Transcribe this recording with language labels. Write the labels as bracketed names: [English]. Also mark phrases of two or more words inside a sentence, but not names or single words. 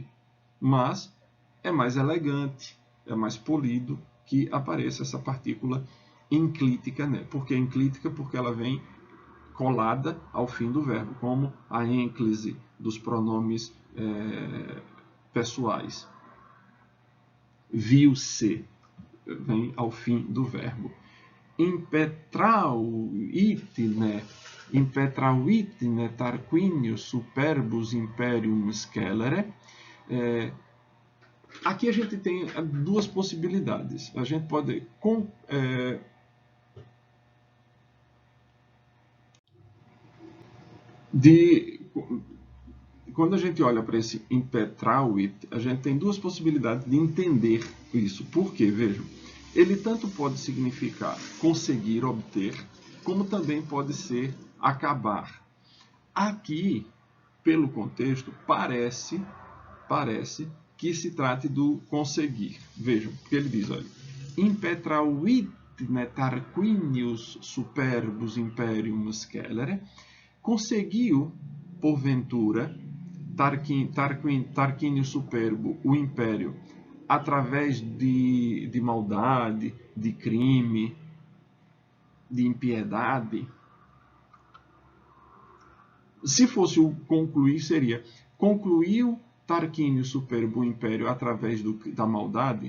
[Portuguese] Mas é mais elegante, é mais polido que apareça essa partícula enclítica, né? Por que enclítica? Porque ela vem colada ao fim do verbo, como a ênclise dos pronomes pessoais. Viu-se, vem ao fim do verbo. [Latin] Impetravitne Tarquinius superbus imperium scelere. [Portuguese] Aqui a gente tem duas possibilidades. A gente pode quando a gente olha para esse impetravit, a gente tem duas possibilidades de entender isso. Por quê? Vejam, ele tanto pode significar conseguir, obter, como também pode ser acabar. Aqui, pelo contexto, parece que se trate do conseguir. Vejam, porque ele diz, olha, [Latin] impetravit Tarquinius superbus imperium scelere, [Portuguese] conseguiu, porventura, Tarquínio Superbo, o império, através de maldade, de crime, de impiedade? Se fosse o concluir, seria: concluiu Tarquínio Superbo o império através da maldade?